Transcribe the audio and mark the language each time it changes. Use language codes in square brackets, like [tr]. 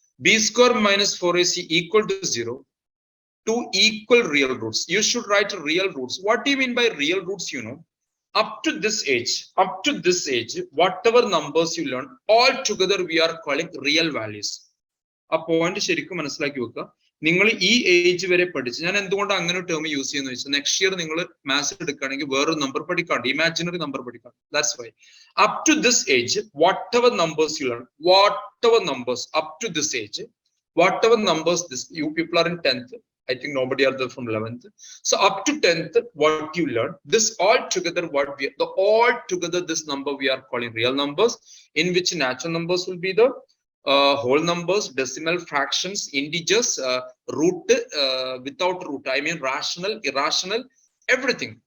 [en] B square minus 4AC equal to 0, 2 equal real roots. You should write real roots. What do you mean by real roots? You know, up to this age, whatever numbers you learn, all together we are calling real values. A point [ml] ശരിക്കും മനസ്സിലാക്കി വെക്കുക. നിങ്ങൾ ഈ age വരെ പഠിച്ച് ഞാൻ എന്തുകൊണ്ട് അങ്ങനെ ടേം യൂസ് ചെയ്യുന്ന വെച്ചാൽ നെക്സ്റ്റ് ഇയർ നിങ്ങൾ മാത്സ് എടുക്കുകയാണെങ്കിൽ വേറൊരു നമ്പർ പഠിക്കാണ്ട് ഇമാജിനറി നമ്പർ പഠിക്കാം. [en] That's why up to this age, whatever numbers you learn, whatever numbers up to this age, whatever numbers this you people are in 10th, I think nobody are there from 11th. So up to 10th, what you learn, this all together, what we the all together this number we are calling real numbers, in which natural numbers will be the whole numbers, decimal fractions, integers, root, without root, I mean rational, irrational, everything.